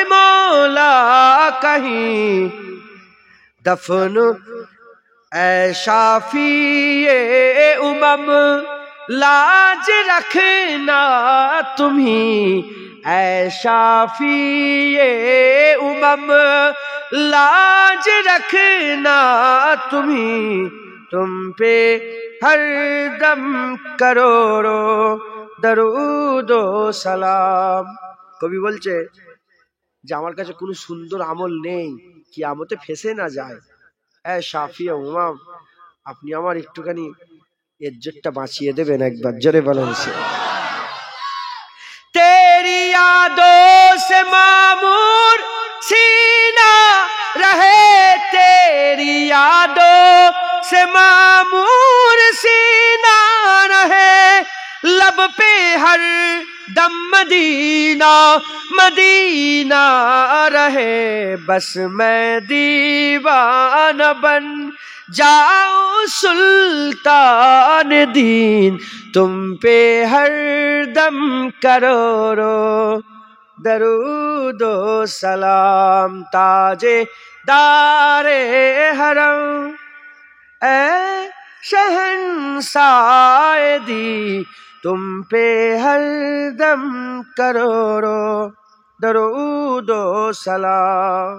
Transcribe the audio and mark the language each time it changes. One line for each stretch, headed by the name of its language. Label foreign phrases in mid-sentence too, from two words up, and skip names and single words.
Urdu: مولا کہیں, دفن اے شافی امم لاج رکھنا تمہیں, اے شافی امم لاج رکھنا تمہیں, تم پہ ہر دم کروڑوں درود و সালাম.
Bangla: কবি বলছে যে আমার কাছে কোনো সুন্দর আমল নেই কিয়ামতে ফেসে না যায়,
Urdu: اے شافی امم
Bangla: আপনি আমার একটুখানি ইজ্জতটা বাঁচিয়ে দেবেন, একবার জোরে বলেন.
Urdu: تیری یادوں سے معمور سینہ رہے، تیری یادوں سے معمور سینہ رہے، لب پہ ہر دم مدینہ مدینہ رہے، بس میں دیوانہ بن جاؤں سلطان دیں، تم پہ ہر دم کروڑوں درود و سلام. تاجے دارے حرم اے شہنشاہ دی, تم پہ ہر دم کروڑوں درود و سلام.